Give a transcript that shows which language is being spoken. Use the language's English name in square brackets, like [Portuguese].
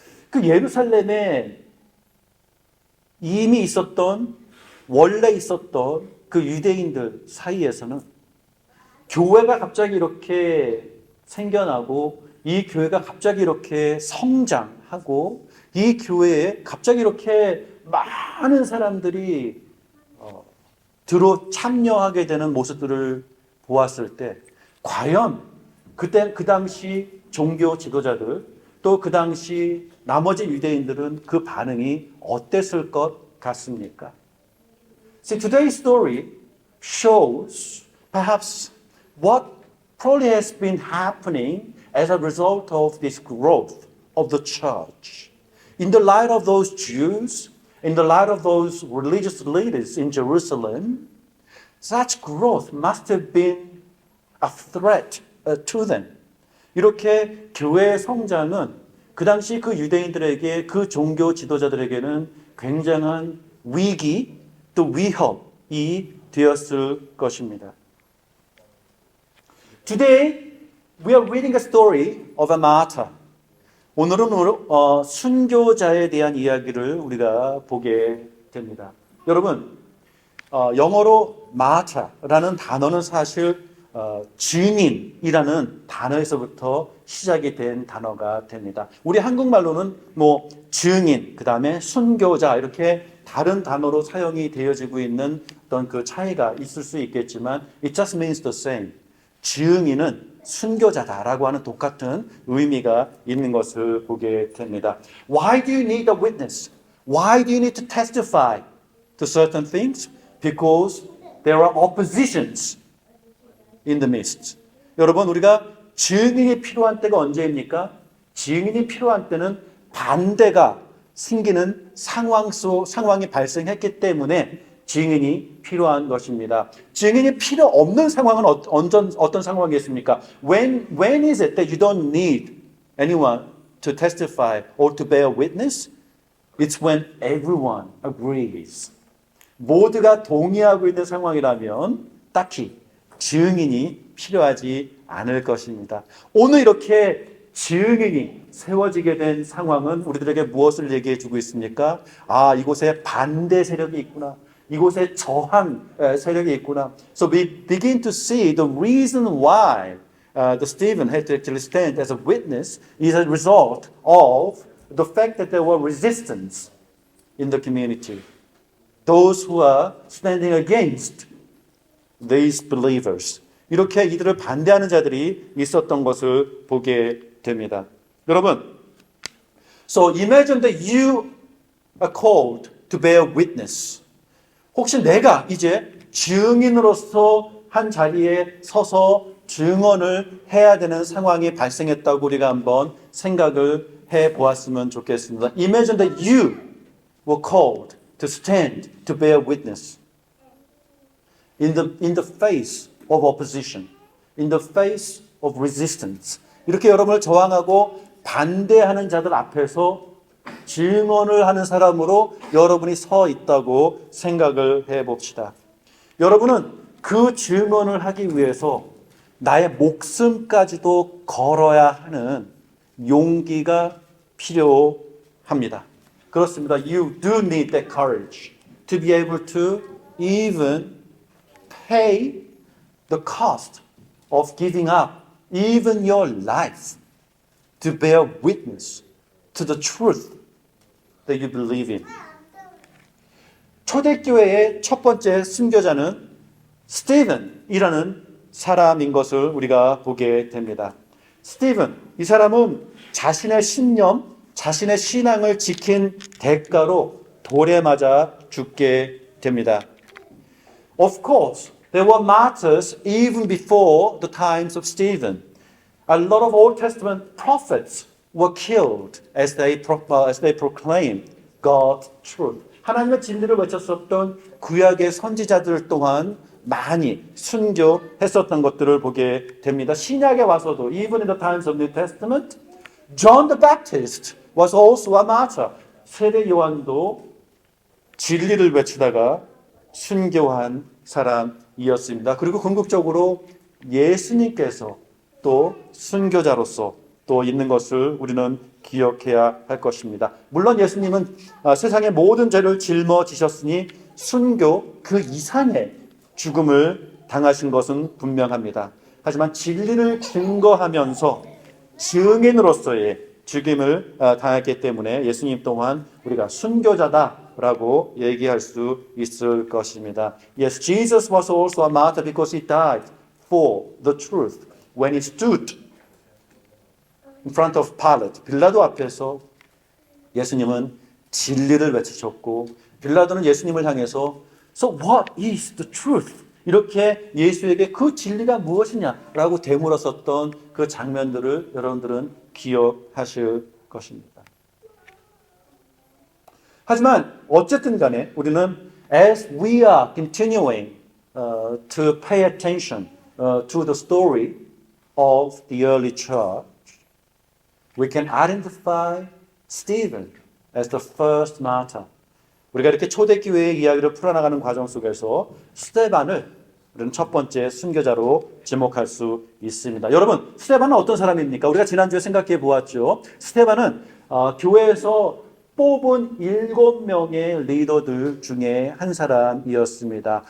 [Korean] 그 예루살렘에 이미 있었던 원래 있었던 그 유대인들 사이에서는 교회가 갑자기 이렇게 생겨나고 이 교회가 갑자기 이렇게 성장하고 이 교회에 갑자기 이렇게 많은 사람들이 들어 참여하게 되는 모습들을 보았을 때 과연 그때 그 당시 종교 지도자들 또 그 당시 나머지 유대인들은 그 반응이 어땠을 것 같습니까? [English] See, today's story shows perhaps what probably has been happening as a result of this growth of the church. In the light of those Jews, in the light of those religious leaders in Jerusalem, such growth must have been a threat to them. [Korean] 이렇게 교회의 성장은 그 당시 그 유대인들에게 그 종교 지도자들에게는 굉장한 위기 또 위협이 되었을 것입니다. [English] Today we are reading a story of a martyr. [Korean] 오늘은 순교자에 대한 이야기를 우리가 보게 됩니다. 여러분, 영어로 martyr라는 단어는 사실 증인이라는 단어에서부터 시작이 된 단어가 됩니다. 우리 한국말로는 뭐 증인, 그 다음에 순교자 이렇게 다른 단어로 사용이 되어지고 있는 어떤 그 차이가 있을 수 있겠지만 [English] it just means the same. [Korean] 증인은 순교자다라고 하는 똑같은 의미가 있는 것을 보게 됩니다. [English] Why do you need a witness? Why do you need to testify to certain things? Because there are oppositions in the midst. [Korean] 여러분, 우리가 증인이 필요한 때가 언제입니까? 증인이 필요한 때는 반대가 생기는 상황이 발생했기 때문에 증인이 필요한 것입니다. 증인이 필요 없는 상황은 어떤 상황이겠습니까? [English] When is it that you don't need anyone to testify or to bear witness? It's when everyone agrees. [Korean] 모두가 동의하고 있는 상황이라면 딱히 증인이 필요하지 않을 것입니다. 오늘 이렇게 증인이 세워지게 된 상황은 우리들에게 무엇을 얘기해 주고 있습니까? 아, 이곳에 반대 세력이 있구나. 이곳에 저항 세력이 있구나. [English] So we begin to see the reason why the Stephen had to actually stand as a witness is a result of the fact that there were resistance in the community. Those who are standing against these believers. [Korean] 이렇게 이들을 반대하는 자들이 있었던 것을 보게 됩니다. 여러분, [English] so imagine that you are called to bear witness. [Korean] 혹시 내가 이제 증인으로서 한 자리에 서서 증언을 해야 되는 상황이 발생했다고 우리가 한번 생각을 해 보았으면 좋겠습니다. [English] Imagine that you were called to stand, to bear witness in the face of opposition, in the face of resistance. [Korean] 이렇게 여러분을 저항하고 반대하는 자들 앞에서 증언을 하는 사람으로 여러분이 서 있다고 생각을 해 봅시다. 여러분은 그 증언을 하기 위해서 나의 목숨까지도 걸어야 하는 용기가 필요합니다. 그렇습니다. [English] You do need that courage to be able to even pay the cost of giving up even your life to bear witness to the truth that you believe in. [Korean] 초대교회의 첫 번째 순교자는 스티븐이라는 사람인 것을 우리가 보게 됩니다. 스티븐, 이 사람은 자신의 신념, 자신의 신앙을 지킨 대가로 돌에 맞아 죽게 됩니다. [English] Of course, there were martyrs even before the times of Stephen. A lot of Old Testament prophets were killed as they proclaimed God's truth. [Korean] 하나님의 진리를 외쳤었던 구약의 선지자들 또한 많이 순교했었던 것들을 보게 됩니다. 신약에 와서도 [English] even in the times of New Testament, John the Baptist was also a martyr. [Korean] 세례 요한도 진리를 외치다가 순교한 사람이었습니다. 그리고 궁극적으로 예수님께서 또 순교자로서 또 있는 것을 우리는 기억해야 할 것입니다. 물론 예수님은 세상의 모든 죄를 짊어지셨으니 순교 그 이상의 죽음을 당하신 것은 분명합니다. 하지만 진리를 증거하면서 증인으로서의 죽임을 당했기 때문에 예수님 또한 우리가 순교자다라고 얘기할 수 있을 것입니다. [English] Yes, Jesus was also a martyr because he died for the truth when he stood in front of Pilate. [Korean] 빌라도 앞에서 예수님은 진리를 외치셨고 빌라도는 예수님을 향해서 [English] So what is the truth? [Korean] 이렇게 예수에게 그 진리가 무엇이냐라고 되물었었던 그 장면들을 여러분들은 기억하실 것입니다. 하지만 어쨌든 간에 우리는 [English] as we are continuing to pay attention to the story of the early church, we can identify Stephen as the first martyr. [Korean] 우리가 이렇게 초대교회의 이야기를 풀어나가는 과정 속에서 스데반을 우리는 첫 번째 순교자로 지목할 수 있습니다. 여러분, 스데반은 어떤 사람입니까? 우리가 지난주에 생각해 보았죠. 스데반은 교회에서 뽑은 7명의 리더들 중에 한 사람이었습니다.